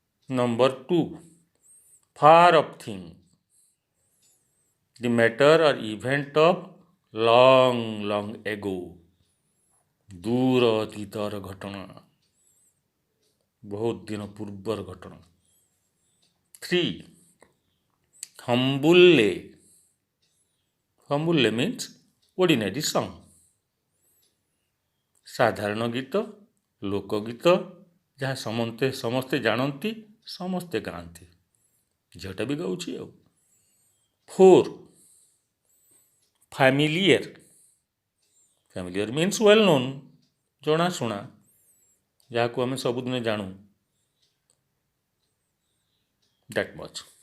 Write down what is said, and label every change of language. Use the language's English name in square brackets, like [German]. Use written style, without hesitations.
[English] Number 2, far off thing, the matter or event of long long ago, [Odia] ଦୂର ଅତୀତର ଘଟଣା, ବହୁତ ଦିନ ପୂର୍ବର ଘଟଣା। 3, ହମ୍ବୁଲ୍ଲେ, ହମ୍ବୁଲ୍ଲେ [English] means ordinary song, [Odia] ସାଧାରଣ ଗୀତ, ଲୋକଗୀତ, ଯାହା ସମସ୍ତେ ଜାଣନ୍ତି, ସମସ୍ତେ ଗାଆନ୍ତି, ଝିଅଟା ବି ଗାଉଛି ଆଉ। [English] 4, familiar, familiar means well known, [Odia] ଜଣାଶୁଣା, ଯାହାକୁ ଆମେ ସବୁଦିନ ଜାଣୁ, [English] that much.